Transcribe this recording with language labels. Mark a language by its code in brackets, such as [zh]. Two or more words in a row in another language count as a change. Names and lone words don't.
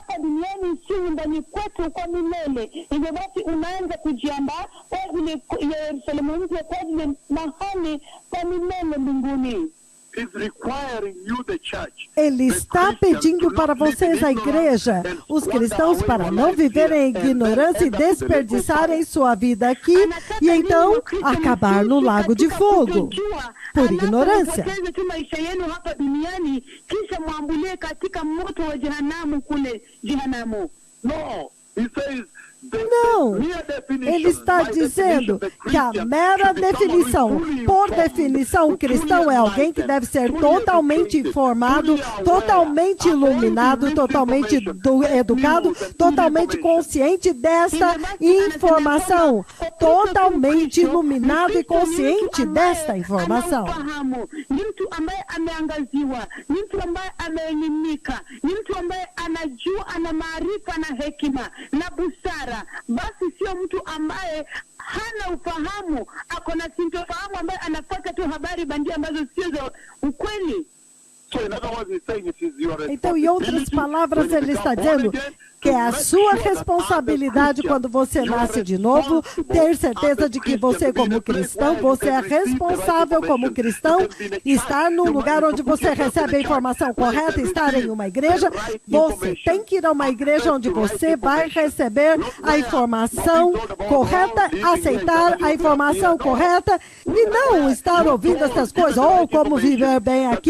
[pt] Ele está pedindo para vocês, a igreja, os cristãos, para não viverem em ignorância e desperdiçarem sua vida aqui e então acabar no lago de fogo. por ignorância. [sw] Anapopoteza tu maisha yenu hapa duniani, kisha muambulie katika moto wa jehanamu kule jehanamu. [en] No, he says, [pt] Não, ele está dizendo que a mera definição, por definição, o cristão é alguém que deve ser totalmente informado, totalmente iluminado, totalmente educado, totalmente consciente desta informação, totalmente iluminado e consciente desta informação. [sw] Ni mtu ambaye ameangaziwa, ni mtu ambaye ameelimika, ni mtu ambaye anajua, ana maarifa na hekima na busara. Basi sio mtu ambaye hana ufahamu, ako na sintofahamu, ambaye anafuata tu habari bandia ambazo sio za ukweli. [pt] Então, em outras palavras, ele está dizendo que é a sua responsabilidade quando você nasce de novo, ter certeza de que você, como cristão, você é responsável como cristão, estar num lugar onde você recebe a informação correta, estar em uma igreja, você tem que ir a uma igreja onde você vai receber a informação correta, aceitar a informação correta e não estar ouvindo essas coisas, ou como viver bem aqui.